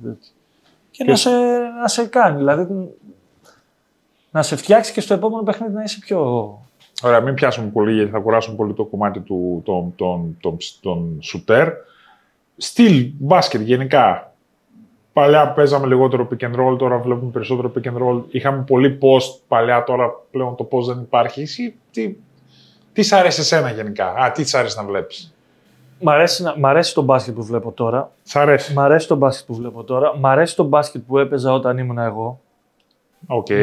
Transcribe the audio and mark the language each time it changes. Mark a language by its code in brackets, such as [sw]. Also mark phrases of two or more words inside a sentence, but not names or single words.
[el] Και να σε κάνει, δηλαδή να σε φτιάξει και στο επόμενο παιχνίδι να είσαι πιο... Ωραία, μην πιάσουμε πολύ γιατί θα κουράσουμε πολύ το κομμάτι των σουτέρ. Στυλ μπάσκετ γενικά. Παλιά παίζαμε λιγότερο [en] pick and roll, [el] τώρα βλέπουμε περισσότερο [en] pick and roll. [el] Είχαμε πολύ post παλιά, τώρα πλέον το post δεν υπάρχει. Εσύ, τι σ' αρέσει εσένα γενικά, τι σ' αρέσει να βλέπεις? Μ' αρέσει το μπάσκετ που βλέπω τώρα. Σ' αρέσει? Μ' αρέσει το μπάσκετ που βλέπω τώρα. Μ' αρέσει το μπάσκετ που έπαιζα όταν ήμουν εγώ. Okay.